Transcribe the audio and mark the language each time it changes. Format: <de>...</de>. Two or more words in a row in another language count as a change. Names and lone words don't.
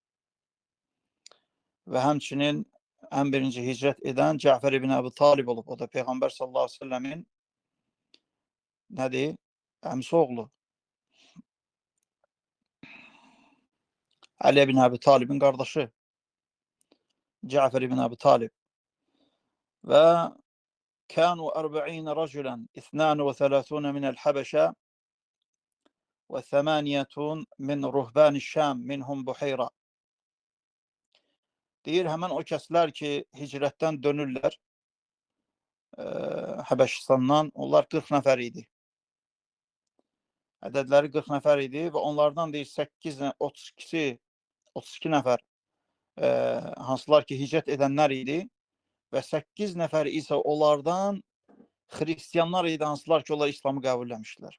<az>Və həmçinin ən birinci hicrət edən Cəfər ibn Əbi Talib olub. O da Peyğəmbər</az> <ar>صلى الله عليه وسلم</ar> <az>nədir? Əmsi oğlu. Ali ibn Əbi Talibin qardaşı.</az> <ar>Cəfər ibn Əbi Talib. Və كانوا 40 رجلا 32 من الحبشة و8 من رهبان الشام منهم Buhayra.</ar> <az>Deyir, həmən o kəslər ki hicrətdən dönürlər Həbəşistandan, onlar 40 nəfər idi. Ədədləri 40 nəfər idi və onlardan deyir 32 nəfər hansılar ki hicrət edənlər idi və 8 nəfər isə onlardan xristiyanlar idi, hansılar ki onlar İslamı qəbulləmişdilər.</az>